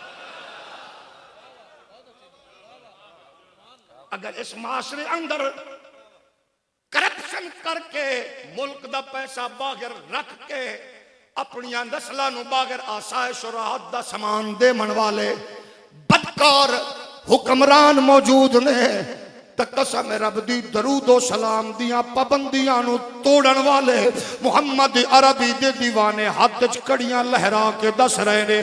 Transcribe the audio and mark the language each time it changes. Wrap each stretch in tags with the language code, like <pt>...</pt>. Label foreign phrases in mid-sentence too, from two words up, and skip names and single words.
<pa>اگر اس معاشرے اندر کرپشن کر کے ملک دا پیسہ باغر رکھ کے اپنی نسلہ نو باغر آسائش و راحت دا سامان دے من والے بدکار حکمران موجود نے, تا قسم رب دی درود و سلام دیاں پابندیاں نو توڑن والے محمد عربی دے دیوانے ہاتھ وچ کڑیاں لہرا کے دس رہے نے.</pa>